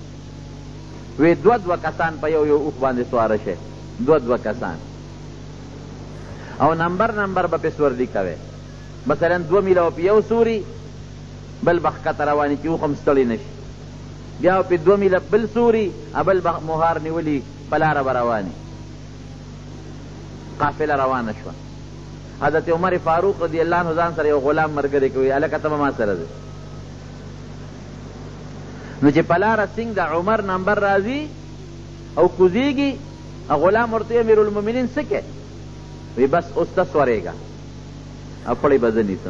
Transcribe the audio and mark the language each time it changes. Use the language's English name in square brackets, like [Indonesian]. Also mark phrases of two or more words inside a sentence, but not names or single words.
[Pashto] وی 2 کسان په یو اوښ باندې سواره شي، 2 کسان، او نمبر به پې سوردي کوي. مثلا 2 میله په یو سوري، بل به ښکته رواني چې اوښ هم ستړی نه شي، بیا په 2 میله بل سوري، بل به مهار نیولي په لاره به رواني. قافله روانه شوه. حضرت عمر فاروق [Arabic] رضی اللہ عنہ [Pashto] ځان سره یو غلام ملګری کوي، هلکه ته به ما سره ځې. نو چې په لاره سنګ د عمر نمبر راځي او کوزیږي، غلام ورته امیر المؤمنین څه کوې؟ وی بس اوس ته سورېږه او پړی به زه نیسم.